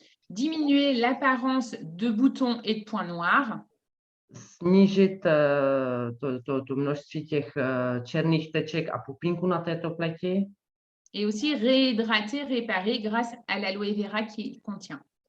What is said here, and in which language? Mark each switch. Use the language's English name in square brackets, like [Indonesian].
[French] Diminuer l'apparence de boutons et de points noirs. [Czech] Snížit to množství těch černých teček a pupínků na této pleti. [French] Et aussi réhydrater, réparer grâce à l'aloe vera qui contient.